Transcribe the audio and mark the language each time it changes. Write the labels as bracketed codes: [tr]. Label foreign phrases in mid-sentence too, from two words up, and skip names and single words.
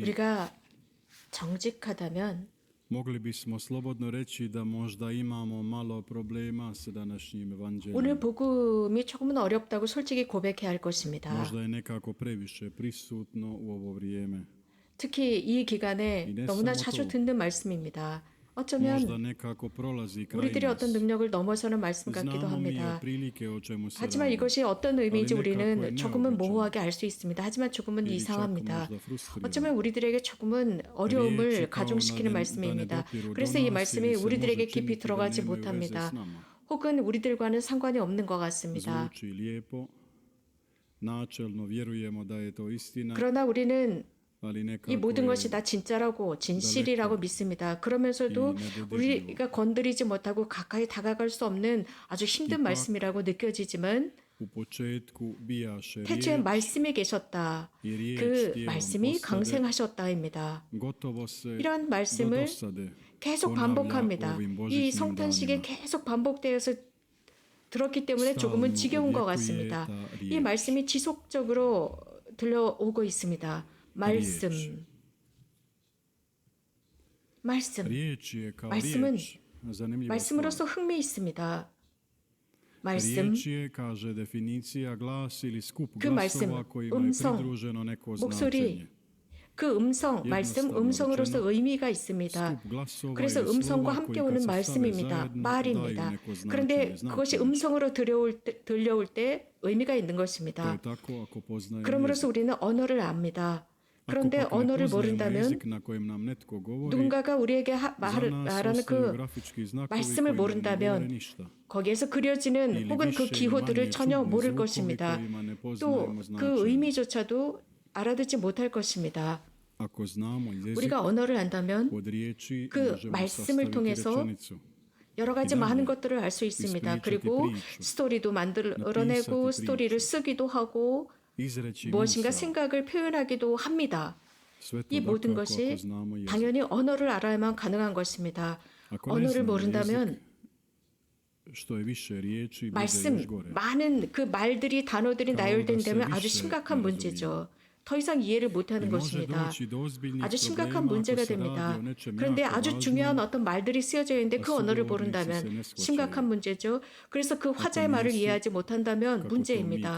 [ko] 우리가 정직하다면 [hr] mogli bismo slobodno reći da možda imamo malo problema s današnjim evanđeljem. [ko] 오늘 복음이 조금은 어렵다고 솔직히 고백해야 할 것입니다. [hr] Možda je nekako previše prisutno u ovo vrijeme. [ko] 특히 이 기간에 네, 너무나 [hr] samo [ko] 자주 [hr] to. [ko] 듣는 말씀입니다. [hr] Možda [ko] 어쩌면 [hr] nekako prolazi kraj [ko] 우리들의 [hr] nas. [ko] 어떤 능력을 넘어서는 말씀 같기도 [hr] Znamo mi [ko] 합니다. [hr] otprilike o čemu se [ko] 하지만 [hr] radi. [ko] 이것이 어떤 의미인지 아니, 우리는 내가 조금은 그걸 모호하게 알 수 있습니다. 하지만 조금은 [hr] Ili čak [ko] 이상합니다. [hr] možda frustrira. [ko] 어쩌면 우리들에게 조금은 어려움을 [hr] riječi kao [ko] 가중시키는 [hr] da ne [ko] 말씀입니다. [hr] dopiru do [ko] 그래서 이 [hr] nas [ko] 말씀이 [hr] ili se [ko] 우리들에게 [hr] može [ko] 깊이 [hr] činiti da [ko] 들어가지 [hr] nemaju veze [ko] 못합니다. [hr] s nama. [ko] 혹은 우리들과는 상관이 없는 것 같습니다. [hr] Zvuči lijepo, načelno vjerujemo da je to istina, [ko] 그러나 우리는 [hr] ali [ko] 이 [hr] nekako [ko] 모든 [hr] je [ko] 것이 다 진짜라고 진실이라고 믿습니다. 그러면서도 우리가 건드리지 못하고 가까이 다가갈 수 없는 아주 힘든 말씀이라고 느껴지지만 [hr] u početku bijaše [ko] 태초에 [hr] riječ [ko] 말씀이 계셨다. [hr] i riječ [ko] 그 [hr] tijelom [ko] 말씀이 [hr] postade, [ko] 강생하셨다입니다. [hr] gotovo se [ko] 이런 [hr] do [ko] 말씀을 [hr] dosade [ko] 계속 [hr] ponavlja [ko] 반복합니다. [hr] ovim [ko] 이 [hr] božićnim [ko] 성탄식에 [hr] danima. [ko] 계속 반복되어서 들었기 때문에 조금은 지겨운 것 같습니다. 이 말씀이 지속적으로 들려오고 있습니다. 말씀. [hr] Riječ je kao [ko] 말씀은 [hr] riječ, zanimljiva [ko] 말씀으로서 [hr] stvar. [ko] 흥미 있습니다. 말씀, [hr] Riječ je, kaže definicija, glas ili skup [ko] 그 말씀, [hr] glasova kojima je [ko] 음성, [hr] pridruženo neko [ko] 목소리, [hr] značenje. [ko] 그 음성, 말씀, 음성으로서 의미가 있습니다. [hr] Skup glasova [ko] 그래서 [hr] ili [ko] 음성과 [hr] slova [ko] 함께 [hr] koji [ko] 오는 [hr] kad se stave [ko] 말씀입니다. [hr] zajedno [ko] 말입니다. [hr] daju neko [ko] 그런데 [hr] značenje. [ko] 그것이 음성으로 들려올 때 의미가 있는 [hr] To [ko] 것입니다. [hr] je tako ako poznajemo [ko] 그럼으로써 [hr] jezik. [ko] 우리는 언어를 압니다. [hr] Ako [ko] 그런데 [hr] pak ne [ko] 언어를 [hr] poznajemo [ko] 모른다면 [hr] jezik na kojem nam netko govori, [ko] 누군가가 우리에게 [hr] za [ko] 말하는 [hr] nas ostaju [ko] 그 [hr] grafički znakovi [ko] 말씀을 [hr] koji nam ne govore [ko] 모른다면 [hr] ništa. [ko] 거기에서 그려지는 [hr] Ili [ko] 혹은 그 [hr] više ili [ko] 기호들을 [hr] manje [ko] 전혀 [hr] čudni [ko] 모를 [hr] zvukovi [ko] 것입니다. [hr] kojima ne [ko] 또 [hr] poznajemo [ko] 그 [hr] značenje. [ko] 의미조차도 알아듣지 못할 것입니다. [hr] Ako znamo jezik, [ko] 우리가 언어를 안다면 [hr] od riječi [ko] 그 [hr] možemo [ko] 말씀을 [hr] sastaviti [ko] 통해서 [hr] rečenicu. [ko] 여러 가지 이다음에 많은 것들을 알 수 있습니다. [hr] ispričati [ko] 그리고 [hr] priču. [ko] 스토리도 만들어내고 [hr] 나pisati [ko] 스토리를 [hr] priču. [ko] 쓰기도 하고 [hr] Izreći [ko] 무엇인가 [hr] misao. [ko] 생각을 표현하기도 합니다. [hr] Sve to [ko] 이 모든 [hr] dakako ako [ko] 것이 [hr] znamo jezik. [ko] 당연히 언어를 알아야만 가능한 것입니다. [hr] Ako ne [ko] 언어를 [hr] znamo [ko] 모른다면 [hr] jezik, što je više riječi, bude [ko] 말씀, [hr] još gore. [ko] 많은 그 말들이 단어들이 나열된다면 아주 심각한 문제죠. 더 이상 이해를 못하는 것입니다. 아주 심각한 문제가 됩니다. 그런데 아주 중요한 어떤 말들이 쓰여져 있는데 그 언어를 모른다면 심각한 문제죠. 그래서 그 화자의 말을 이해하지 못한다면 문제입니다.